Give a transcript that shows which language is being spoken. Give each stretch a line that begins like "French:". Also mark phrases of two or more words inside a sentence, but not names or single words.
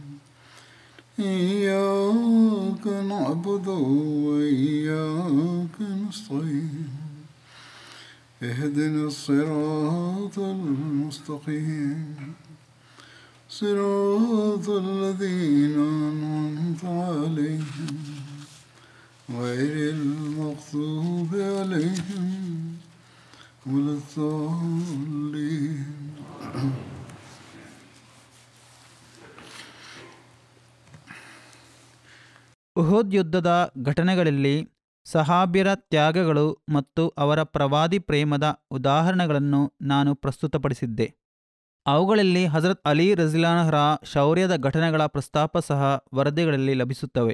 Arabic: إياك نعبد وإياك نستعين اهدنا الصراط المستقيم صراط الذين أنعمت عليهم غير المغضوب عليهم ولا الضالين.
Kannada: ಉಹುದ್ ಯುದ್ಧದ ಘಟನೆಗಳಲ್ಲಿ ಸಹಾಬ್ಯರ ತ್ಯಾಗಗಳು ಮತ್ತು ಅವರ ಪ್ರವಾದಿ ಪ್ರೇಮದ ಉದಾಹರಣೆಗಳನ್ನು ನಾನು ಪ್ರಸ್ತುತಪಡಿಸಿದ್ದೆ. ಅವುಗಳಲ್ಲಿ ಹಜರತ್ ಅಲಿ ರಜಿಯಲ್ಲಾಹುರ ಶೌರ್ಯದ ಘಟನೆಗಳ ಪ್ರಸ್ತಾಪ ಸಹ ವರದಿಗಳಲ್ಲಿ ಲಭಿಸುತ್ತವೆ.